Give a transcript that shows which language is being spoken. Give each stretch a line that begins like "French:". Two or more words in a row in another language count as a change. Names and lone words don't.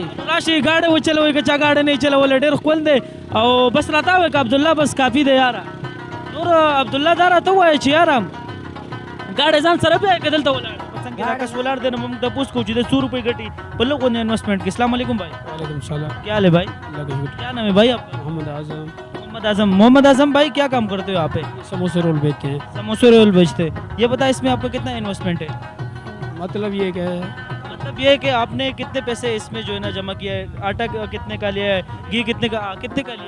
Pashto: راشي گاډی وچلوئ که چا گاډی نه یې چلولی ډېر ښکل دی او بس راته وایه که عبدالله بس کافي دی یاره نور عبدالله دا راته ووایه چې یاره گاډی ځان سره بیایې که دلته ولاړ څنګه دا کس ولاړ دی نو موږ تپوس کوو چې د 100 روپۍ ګټي په لږ غوندې انویسټمنٹ کې
Arabic: السلام علیکم
Pashto: بھائی
Arabic: وعلیکم السلام
Urdu: کیا حال ہے بھائی کیا نام ہے بھائی آپ کا محمد اعظم بھائی کیا کام کرتے ہو آپ سموسے رول بیچتے ہیں سموسے رول بیچتے یہ بتائیں اس میں آپ کا کتنا انویسٹمنٹ ہے مطلب یہ کہ مطلب یہ ہے کہ آپ نے کتنے پیسے اس میں جو ہے نا جمع کیا ہے آٹا کتنے کا لیا ہے گھی کتنے کا لیا